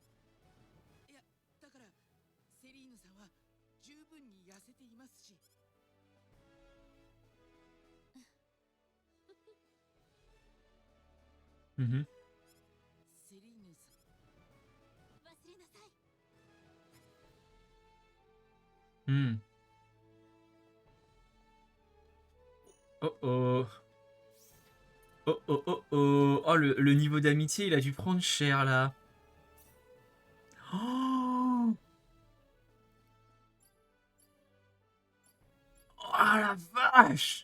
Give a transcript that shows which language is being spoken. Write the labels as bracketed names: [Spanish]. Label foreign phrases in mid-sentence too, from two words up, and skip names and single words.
[Japanese] いや、だからセリーヌさんは十分に痩せていますし。 Mhm. セリーヌさん。忘れなさい。 Hmm. Oh oh. Oh oh oh oh. [French] Oh, le niveau d'amitié, il a dû prendre cher là. Oh, oh la vache.